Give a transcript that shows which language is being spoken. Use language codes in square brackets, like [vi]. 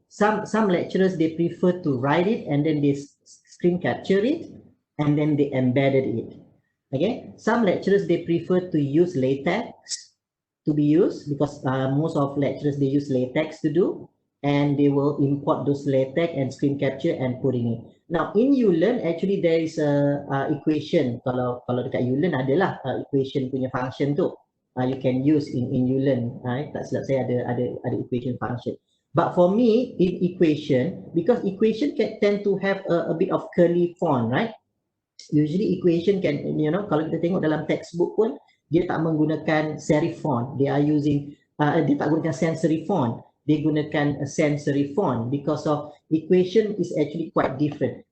[en] Some lecturers, they prefer to write it and then they screen capture it and then they embedded it. Okay, some lecturers, they prefer to use latex to be used because most of lecturers, they use latex to do, and they will import those latex and screen capture and putting it. Now in ULearn, actually there is a equation. [ms] Kalau dekat ULearn adalah equation punya function tu. [en] You can use in ULearn. [ms] Tak silap saya ada [en] equation function. But for me, in equation, because equation can tend to have a bit of curly font, right? Usually equation can, [ms] kalau kita tengok dalam textbook pun, dia tak menggunakan serif font. [en] They are using, [ms] dia tak gunakan sans serif font. Dia gunakan [en] a sans serif font because of equation is actually quite different.